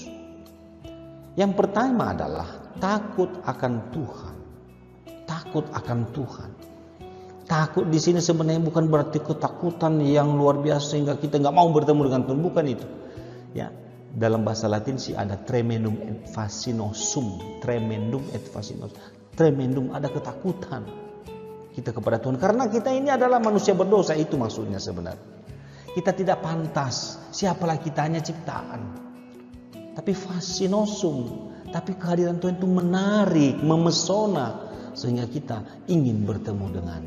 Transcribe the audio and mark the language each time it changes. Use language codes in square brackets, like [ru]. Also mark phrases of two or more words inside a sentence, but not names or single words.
[id] Yang pertama adalah takut akan Tuhan. Takut akan Tuhan. Takut di sini sebenarnya bukan berarti ketakutan yang luar biasa sehingga kita nggak mau bertemu dengan Tuhan, bukan itu. Ya, dalam bahasa Latin sih ada [la] tremendum et fascinosum, tremendum et fascinosum. [id] Tremendum, ada ketakutan kita kepada Tuhan karena kita ini adalah manusia berdosa, itu maksudnya sebenarnya. Kita tidak pantas, siapalah kita, hanya ciptaan. Tapi fascinosum, tapi kehadiran Tuhan itu menarik, memesona sehingga kita ingin bertemu dengannya.